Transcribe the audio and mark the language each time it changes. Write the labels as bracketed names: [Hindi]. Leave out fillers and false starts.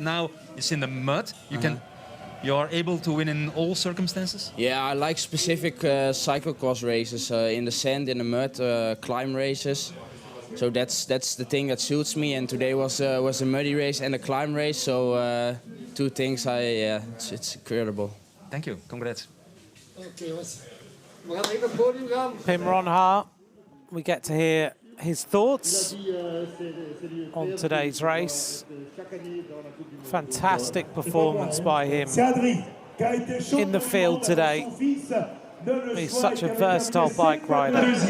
[English] Now it's in the mud. You are able to win in all circumstances? Yeah, I like specific cyclo-cross races in the sand, in the mud, climb races. So that's the thing that suits me. And today was a muddy race and a climb race. So two things. It's incredible. Thank you. Congrats. [Dutch] Okay, we gaan even naar het podium gaan. [English] Pim Ronnaar, we get to hear his thoughts on today's race. Fantastic performance by him in the field today. He's such a versatile bike rider.